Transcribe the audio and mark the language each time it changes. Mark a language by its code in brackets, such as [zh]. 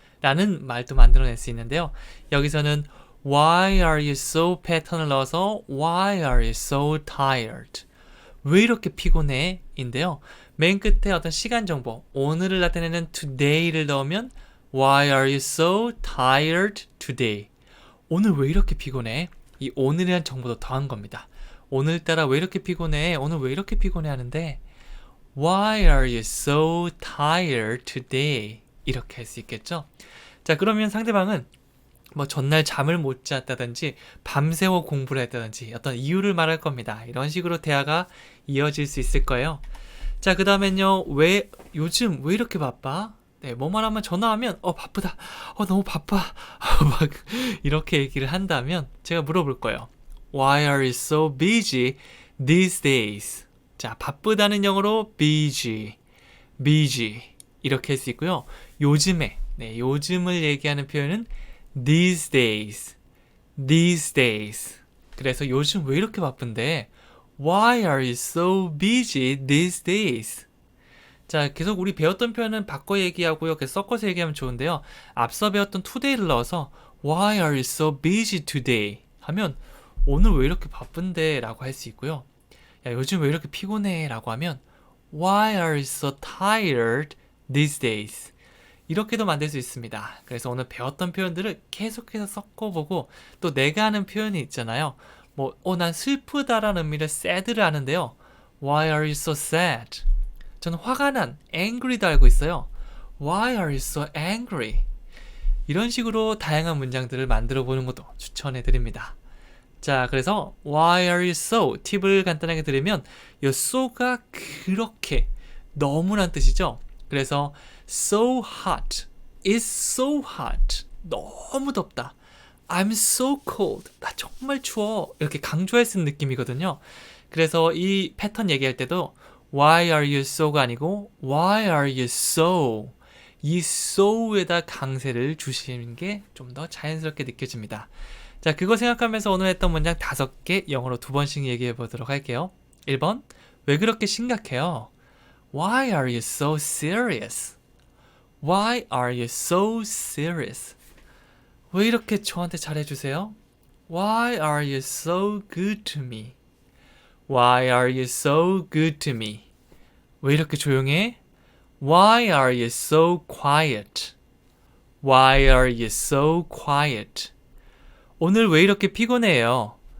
[ko] 라는 말도 만들어낼 수 있는데요. 여기서는 Why are you so 패턴을 넣어서 [en] Why are you so tired? [ko] 왜 이렇게 피곤해? 인데요. 맨 끝에 어떤 시간 정보, 오늘을 나타내는 today를 넣으면 [en] Why are you so tired today? [ko] 오늘 왜 이렇게 피곤해? 이 오늘이란 정보도 더한 겁니다. 오늘따라 왜 이렇게 피곤해? 오늘 왜 이렇게 피곤해 하는데 [en] Why are you so tired today? [ko] 이렇게 할 수 있겠죠? 자, 그러면 상대방은 뭐 전날 잠을 못 잤다든지 밤새워 공부를 했다든지 어떤 이유를 말할 겁니다. 이런 식으로 대화가 이어질 수 있을 거예요. 자, 그 다음엔요. 요즘 왜 이렇게 바빠? 네, 뭐만 하면 전화하면 바쁘다. 너무 바빠. 막 이렇게 얘기를 한다면 제가 물어볼 거예요. [en] Why are you so busy these days? [ko] 자, 바쁘다는 영어로 busy, busy 이렇게 할 수 있고요. 요즘에, 네, 요즘을 얘기하는 표현은 these days, these days. 그래서 요즘 왜 이렇게 바쁜데? [en] Why are you so busy these days? [ko] 자, 계속 우리 배웠던 표현은 바꿔 얘기하고요. 계속 섞어서 얘기하면 좋은데요. 앞서 배웠던 today를 넣어서 [en] Why are you so busy today? [ko] 하면 오늘 왜 이렇게 바쁜데? 라고 할 수 있고요. 야, 요즘 왜 이렇게 피곤해? 라고 하면 [en] Why are you so tired these days? [ko] 이렇게도 만들 수 있습니다. 그래서 오늘 배웠던 표현들을 계속해서 섞어보고 또 내가 하는 표현이 있잖아요. 난 슬프다라는 의미를 sad를 하는데요. [en] Why are you so sad? [ko] 저는 화가 난, angry도 알고 있어요. [en] Why are you so angry? [ko] 이런 식으로 다양한 문장들을 만들어 보는 것도 추천해 드립니다. 자, 그래서 [en] Why are you so? [ko] 팁을 간단하게 드리면 이 so가 그렇게 너무란 뜻이죠. [en] 그래서 so hot, it's so hot, [ko] 너무 덥다. [en] I'm so cold, [ko] 나 정말 추워. 이렇게 강조할 수 있는 느낌이거든요. 그래서 이 패턴 얘기할 때도 Why are you so가 아니고 Why are you so? 이 so에다 강세를 주시는 게 좀 더 자연스럽게 느껴집니다. 자, 그거 생각하면서 오늘 했던 문장 5개 영어로 2번씩 얘기해 보도록 할게요. 1번, 왜 그렇게 심각해요? [en] Why are you so serious? Why are you so serious? [ko] 왜 이렇게 저한테 잘해주세요? [en] Why are you so good to me? Why are you so good to me? [ko] 왜 이렇게 조용해? [en] Why are you so quiet? Why are you so quiet? [ko] 오늘 왜 이렇게 피곤해요?